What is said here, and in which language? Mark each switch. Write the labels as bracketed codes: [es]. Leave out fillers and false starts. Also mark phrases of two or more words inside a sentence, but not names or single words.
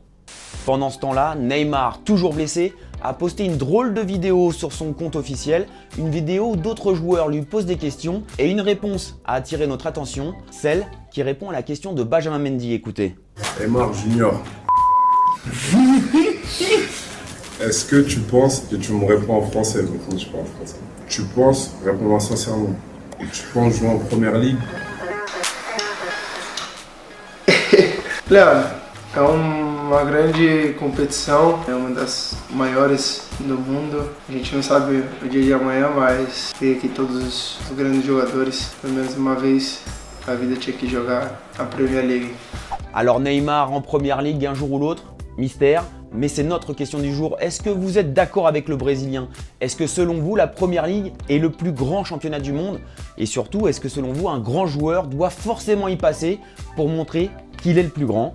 [fr] Pendant ce temps-là, Neymar, toujours blessé, a posté une drôle de vidéo sur son compte officiel, une vidéo où d'autres joueurs lui posent des questions et une réponse a attiré notre attention, celle qui répond à la question de Benjamin Mendy. Écoutez. Neymar Junior, est-ce que tu penses, et tu me réponds en français, maintenant tu parles en français, tu penses, réponds-moi sincèrement, et tu penses jouer en première ligue? [pt] Léo, é uma grande competição, é uma das maiores do mundo. A gente não sabe o dia de amanhã, mas ter aqui todos os grandes jogadores, pelo menos uma vez a vida tinha que jogar a Premier League. [fr] Alors Neymar en Première Ligue un jour ou l'autre, mystère, mais c'est notre question du jour. Est-ce que vous êtes d'accord avec le Brésilien? Est-ce que selon vous, la Première Ligue est le plus grand championnat du monde? Et surtout, est-ce que selon vous, un grand joueur doit forcément y passer pour montrer qu'il est le plus grand?